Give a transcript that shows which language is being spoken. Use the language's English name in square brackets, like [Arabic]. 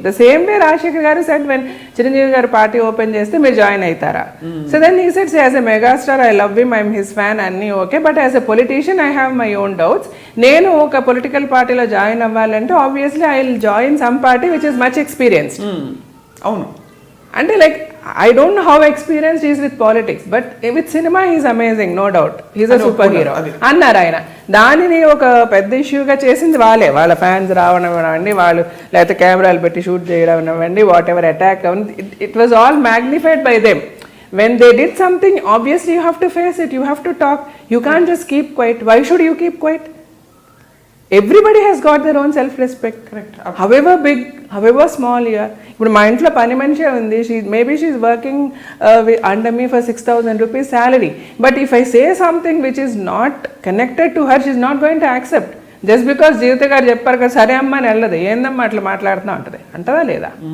[English] the same way Rajasekhar garu said when Chiranjeevi garu party open చేస్తే [Telugu] మీరు జాయిన్ అవుతారా? [English] So then he సెడ్స్ as a megastar I love him, I'm his fan అన్నీ okay, but as a politician I have my own doubts. [Telugu] నేను ఒక political పార్టీలో join అవ్వాలంటే [English] Obviously I will join some party which is much experienced. [Telugu] అవును, [English] అంటే like I don't know how experienced he is with politics, but with cinema he is amazing, no doubt. He is a superhero. [Telugu] అన్నారు ఆయన. దానిని ఒక పెద్ద ఇష్యూగా చేసింది వాళ్ళ fans రావడం అవ్వండి, వాళ్ళు లేకపోతే కెమెరాలు పెట్టి షూట్ చేయడం అవ్వండి, వాట్ ఎవర్ అటాక్ అవ్వండి, [English] It was all magnified by them. When they did something, obviously you have to face it, you have to talk. You can't just keep quiet. Why should you keep quiet? Everybody has got their own self-respect. Correct. However big, however small you are. [Telugu] ఇప్పుడు మా ఇంట్లో పని మనిషి ఉంది, [English] Maybe she is working under me for 6,000 rupees salary. But if I say something which is not connected to her, she is not going to accept. [Telugu] Just because జీవిత గారు చెప్పారు కదా సరే అమ్మ అని వెళ్ళదు, ఏందమ్మా అట్లా మాట్లాడుతున్నా ఉంటుంది అంటదా లేదా?